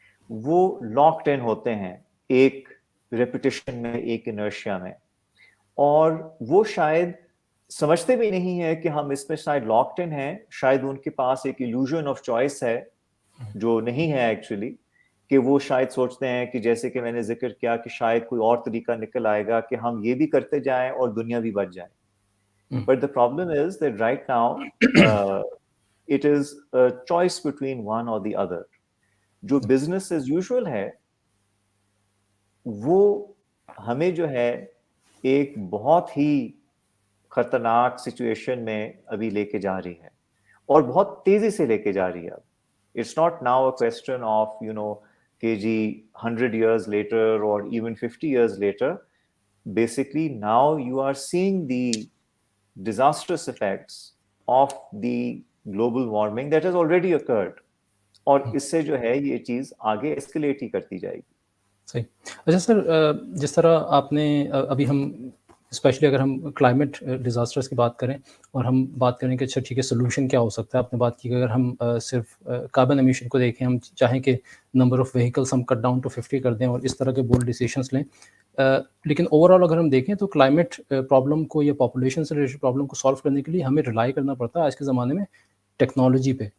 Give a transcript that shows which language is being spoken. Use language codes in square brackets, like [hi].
[ur] وہ locked in ہوتے ہیں ایک ریپوٹیشن میں, ایک انرشیا میں, اور وہ شاید سمجھتے بھی نہیں ہے کہ ہم اس میں شاید لاکڈ ان ہیں. شاید ان کے پاس ایک illusion آف چوائس ہے جو نہیں ہے ایکچولی, کہ وہ شاید سوچتے ہیں کہ جیسے کہ میں نے ذکر کیا کہ شاید کوئی اور طریقہ نکل آئے گا کہ ہم یہ بھی کرتے جائیں اور دنیا بھی بچ جائے. [en] But the problem is that right now it is a choice between one or the other. [ur] جو [en] business as usual [ur] ہے وہ ہمیں جو ہے ایک بہت ہی خطرناک سچویشن میں ابھی لے کے جا رہی ہے, اور بہت تیزی سے لے کے جا رہی ہے. [en] It's not now a question of, you know, [ur] کہ جی [en] 100 years later or even 50 years later. Basically now you are seeing the disastrous effects of the global warming that has already occurred, [ur] اور اس سے جو ہے یہ چیز آگے اسکلیٹ ہی کرتی جائے گی. صحیح. اچھا سر, جس طرح آپ نے ابھی ہم اسپیشلی اگر ہم کلائمیٹ ڈیزاسٹرس کی بات کریں اور ہم بات کریں کہ اچھا ٹھیک ہے سولوشن کیا ہو سکتا ہے, آپ نے بات کی کہ اگر ہم صرف کاربن ایمیشن کو دیکھیں, ہم چاہیں کہ [en] number of vehicles [ur] ہم [en] cut down to 50 [ur] کر دیں اور اس طرح کے بولڈ ڈیسیشنس لیں, لیکن اوور آل اگر ہم دیکھیں تو کلائمیٹ پرابلم کو یا پاپولیشن سے ریلیٹڈ پرابلم کو سالو کرنے کے لیے ہمیں ریلائی کرنا پڑتا ہے آج کے زمانے میں ٹیکنالوجی پہ.